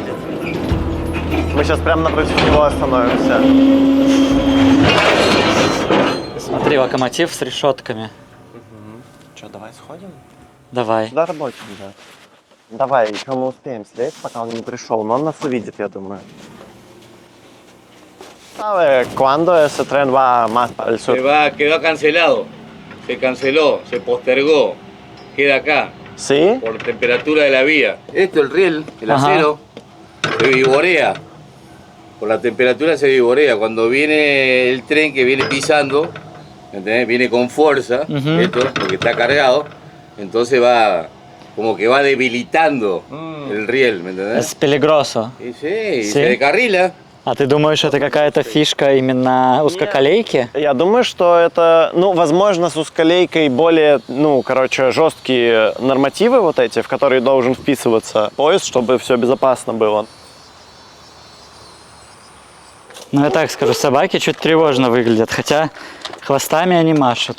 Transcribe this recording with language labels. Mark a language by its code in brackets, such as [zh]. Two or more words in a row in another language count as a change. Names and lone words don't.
[ru] Мы сейчас прямо напротив него остановимся. Смотри, локомотив с решетками. Что, давай сходим? Давай. Да, рабочий, да. Давай, еще мы успеем слезть, пока он не пришел, но он нас увидит, я думаю. [es] ¿Sabe cuándo ese tren va más para el sur? Quedó cancelado. Se canceló, se postergó. Queda acá. ¿Sí? Por temperatura de la vía. Esto, el riel, el Ajá. acero, se vivorea. Por la temperatura se vivorea. Cuando viene el tren que viene pisando, ¿entendés? Viene con fuerza, Ujú. esto, porque está cargado, entonces va, como que va debilitando el riel, ¿me entendés? Es peligroso. Y sí, Sí. se decarrila. [ru] А ты думаешь, это какая-то фишка именно узкоколейки? Я думаю, что это, возможно, с узколейкой более, жесткие нормативы вот эти, в которые должен вписываться поезд, чтобы все безопасно было. Ну, я так скажу, собаки чуть тревожно выглядят, хотя хвостами они машут.